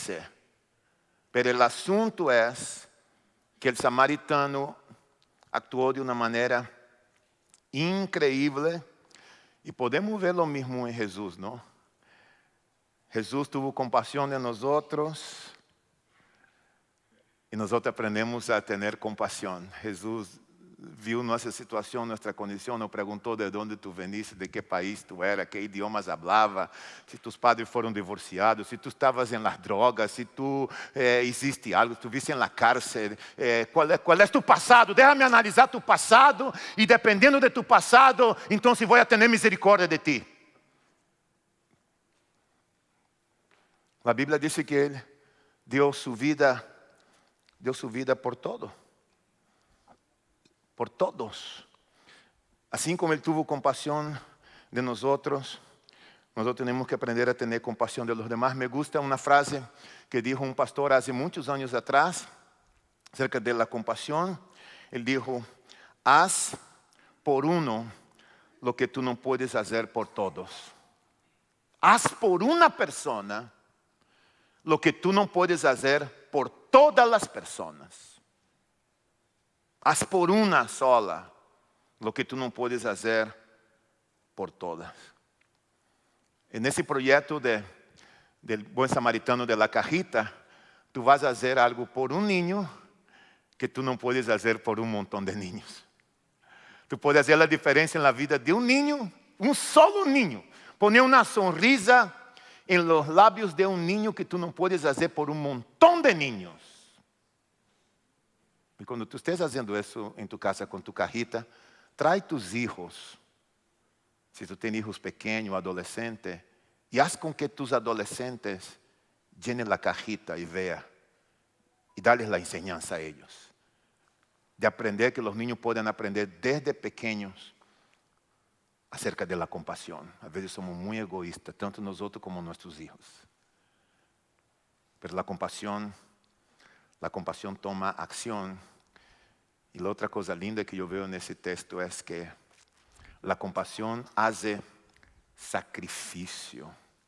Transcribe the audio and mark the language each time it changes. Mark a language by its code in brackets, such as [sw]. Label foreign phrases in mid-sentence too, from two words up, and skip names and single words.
[pt] Pero o assunto é que o samaritano actuou de uma maneira increíble, e podemos ver o mesmo em Jesus, não? Jesus tuvo compaixão de nós outros. E nós aprendemos a ter compaixão. Jesus viu nossa situação, nossa condição, nos perguntou de onde [es] tu veniste, [pt] de que país tu era, que idiomas falava, se [es] tus padres [pt] foram divorciados, se tu estavas em [es] las drogas, [pt] se [es] tu hiciste algo, [pt] se tu viste em [es] la cárcel, [pt] qual é tu passado. Déjame analisar tu passado e dependendo de tu passado, então vou ter misericórdia de ti. A Bíblia diz que ele deu sua vida por todo. Por todos. Assim como ele tuvo compaixão de nós temos que aprender a ter compaixão de los demás. Me gusta uma frase que dijo um pastor há muitos anos atrás, [es] acerca de la [pt] compaixão. [es] Ele dijo, haz por uno lo que tu não puedes hacer por todos. Haz por uma persona lo que tu não puedes hacer por todas as pessoas. Haz por uma sola lo que tu não puedes fazer por todas. [pt] E nesse projeto [es] del Buen Samaritano de la Cajita, [pt] tu vas a fazer algo por um niño que tu não puedes fazer por um montão de niños. Tu puedes fazer a diferença na vida de um niño, um solo niño. [es] Poner uma sonrisa [pt] em [es] los lábios [pt] de um niño que tu não puedes fazer por um montão de niños. E quando tu estés fazendo isso em tu casa com [es] tu cajita, trae tus hijos. [pt] Se tu tens hijos pequenos, adolescentes, e haz com que [es] tus adolescentes llenen la cajita [pt] e vea. E dá-les [es] la enseñanza a ellos. [pt] De aprender que os niños podem aprender desde pequenos [es] acerca de la compasión. A veces somos muy egoístas, tanto nosotros como nuestros hijos. Pero la compasión toma acción. Y la otra cosa linda que yo veo en ese texto es que la compasión hace sacrificio.